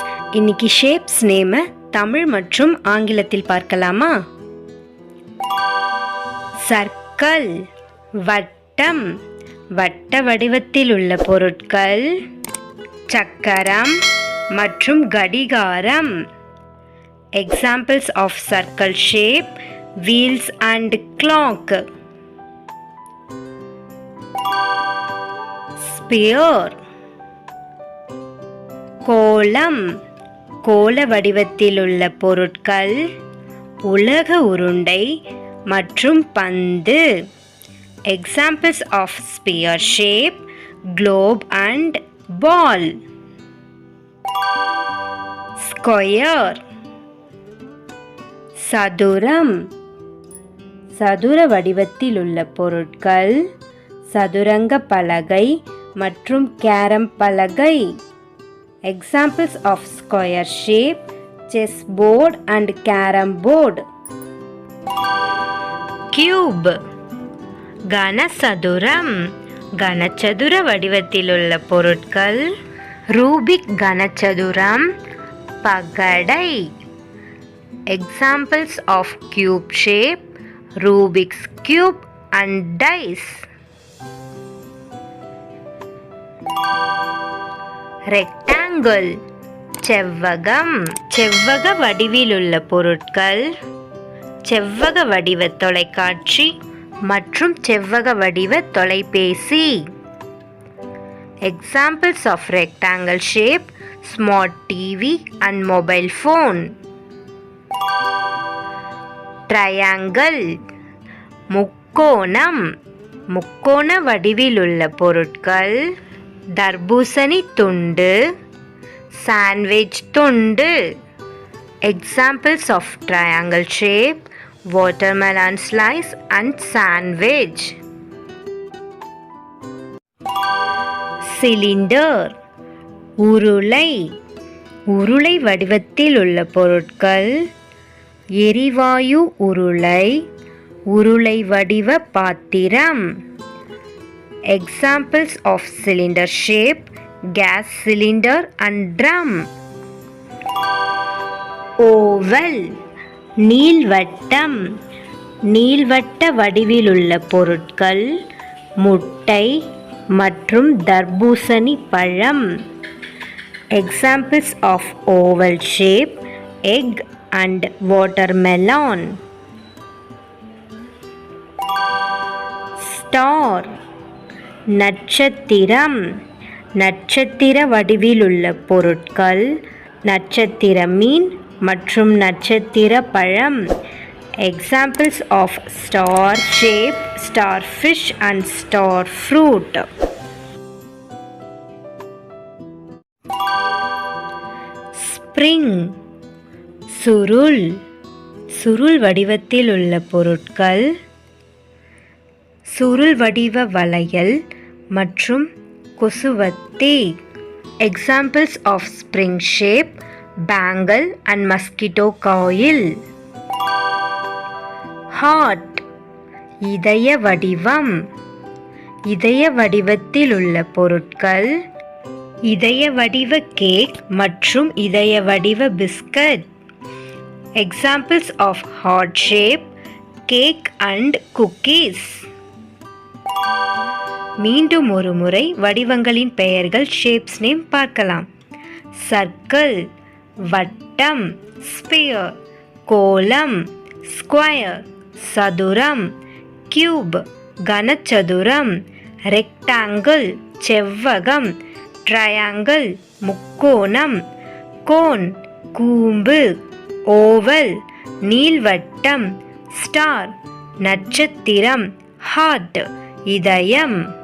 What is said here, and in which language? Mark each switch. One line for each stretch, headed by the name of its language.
Tamil: இன்னைக்கு ஷேப்ஸ் நேம தமிழ் மற்றும் ஆங்கிலத்தில் பார்க்கலாமா? சர்க்கிள் வட்டம், வட்ட வடிவத்தில் உள்ள பொருட்கள். சக்கரம், மற்றும் கடிகாரம்.
English: Examples of circle shape, wheels and clock. Sphere.
Tamil: கோளம். கோள வடிவத்தில் உள்ள பொருட்கள் உலக உருண்டை மற்றும் பந்து.
English: Examples of sphere shape, globe and ball. Square.
Tamil: சதுரம். சதுர வடிவத்தில் உள்ள பொருட்கள் சதுரங்க பலகை மற்றும் கேரம் பலகை.
English: Examples of square shape, chess board and carom board.
Tamil: Cube. கனசதுரம். கனசதுர வடிவத்தில் உள்ள பொருட்கள் ரூபிக் கனசதுரம், பகடை.
English: Examples of cube shape, Rubik's cube and dice.
Tamil: Rectangle. செவ்வகம். செவ்வக வடிவில் உள்ள பொருட்கள் செவ்வக வடிவ தொலைக்காட்சி மற்றும் செவ்வக வடிவ தொலைபேசி.
English: Examples of rectangle shape, smart TV and mobile phone.
Tamil: Triangle. முக்கோணம். முக்கோண வடிவில் உள்ள பொருட்கள் தர்பூசணி துண்டு, சாண்ட்விச் துண்டு.
English: Examples of triangle shape, watermelon slice and sandwich.
Tamil: Cylinder. உருளை. உருளை வடிவத்தில் உள்ள பொருட்கள் எரிவாயு உருளை, உருளை வடிவ பாத்திரம்.
English: Examples of cylinder shape, gas cylinder and drum.
Tamil: Oval. நீள்வட்டம். நீள்வட்ட வடிவில் உள்ள பொருட்கள் முட்டை மற்றும் தர்பூசணி பழம்.
English: Examples of oval shape, egg and watermelon.
Tamil: Star. நட்சத்திரம். நட்சத்திர வடிவில் உள்ள பொருட்கள் நட்சத்திர மீன் மற்றும் நட்சத்திர பழம்.
English: Examples of star shape, starfish and star fruit.
Tamil: Spring. சுருள். சுருள் வடிவத்தில் உள்ள பொருட்கள் சுருள் வடிவ வளையல் மற்றும் கொசுவத்தி.
English: Examples of spring shape, bangle and mosquito coil.
Tamil: Heart. இதய வடிவம். இதய வடிவத்தில் உள்ள பொருட்கள் இதய வடிவ கேக் மற்றும் இதய வடிவ biscuit.
English: Examples of heart shape, cake and cookies.
Tamil: மீண்டும் ஒரு முறை வடிவங்களின் பெயர்கள் ஷேப்ஸ் நேம் பார்க்கலாம். சர்க்கிள் வட்டம், ஸ்பியர் கோளம், ஸ்கொயர் சதுரம், கியூப் கனசதுரம், ரெக்டாங்கிள் செவ்வகம், ட்ரையாங்கிள் முக்கோணம், கோன் கூம்பு, ஓவல் நீள்வட்டம், ஸ்டார் நட்சத்திரம், ஹார்ட் இதயம்.